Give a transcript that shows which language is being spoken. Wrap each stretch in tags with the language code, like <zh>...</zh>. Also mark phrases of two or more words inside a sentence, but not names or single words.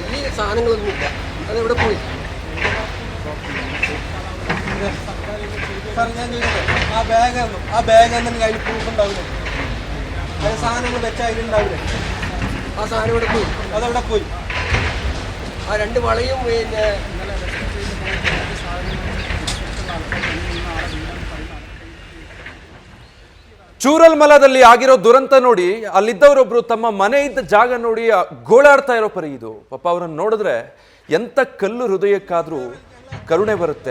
<ml>ഈ സാധനങ്ങളൊന്നും ഇല്ല. അതെവിടെ പോയി? സാർ ഞാൻ ചോദിച്ചത്, ആ ബാഗ് എന്നുണ്ടെങ്കിൽ അതിൽ പ്രൂഫ് ഉണ്ടാവില്ല. അത് സാധനങ്ങൾ വെച്ചാൽ അതിലുണ്ടാവില്ല. ആ സാധനം ഇവിടെ പോയി. അതെവിടെ പോയി? ആ 2 വളയും പിന്നെ</ml> <kn>ಚೂರಲ್ಮಲದಲ್ಲಿ ಆಗಿರೋ ದುರಂತ ನೋಡಿ ಅಲ್ಲಿದ್ದವರೊಬ್ರು ತಮ್ಮ ಮನೆ ಇದ್ದ ಜಾಗ ನೋಡಿ ಗೋಳಾಡ್ತಾ ಇರೋ ಪರಿ ಇದು. ಪಾಪ ಅವರನ್ನು ನೋಡಿದ್ರೆ ಎಂಥ ಕಲ್ಲು ಹೃದಯಕ್ಕಾದ್ರೂ ಕರುಣೆ ಬರುತ್ತೆ.</kn>